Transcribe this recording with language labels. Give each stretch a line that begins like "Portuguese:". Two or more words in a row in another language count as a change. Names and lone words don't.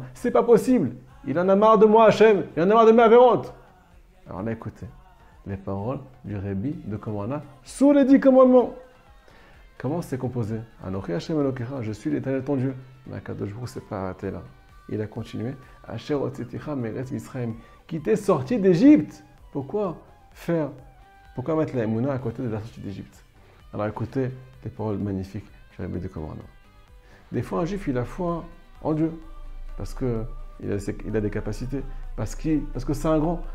French: C'est pas possible. Il en a marre de moi, Hachem. Il en a marre de mes avérontes. Alors là, écoutez, les paroles du Rabbi de Komana sous les 10 commandements. Comment c'est composé?
Hebrew: אנכי השם אלוקיך,
French: je suis l'Éternel ton Dieu. Mais
Hebrew: הקדוש ברוך
French: s'est pas arrêté là. Il a continué.
Hebrew: אשר הוצאתיך מארץ מצרים,
French: qui t'est sorti d'Égypte. Pourquoi mettre la Emouna à côté de la sortie d'Égypte? Alors écoutez les paroles magnifiques du Rabbi de Komana. Des fois, un juif, il a foi en Dieu. Parce qu'il a des capacités. Parce que c'est un grand.